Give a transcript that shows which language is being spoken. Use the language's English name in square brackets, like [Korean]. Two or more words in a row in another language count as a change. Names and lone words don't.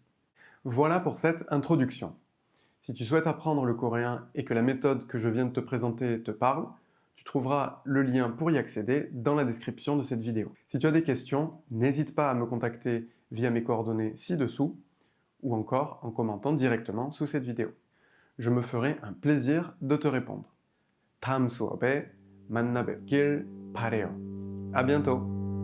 [French] Voilà pour cette introduction. Si tu souhaites apprendre le coréen et que la méthode que je viens de te présenter te parle, tu trouveras le lien pour y accéder dans la description de cette vidéo. Si tu as des questions, n'hésite pas à me contacter via mes coordonnées ci-dessous ou encore en commentant directement sous cette vidéo. Je me ferai un plaisir de te répondre. [Korean] 다음 수업에 만나 뵙길 바래요. [French] À bientôt.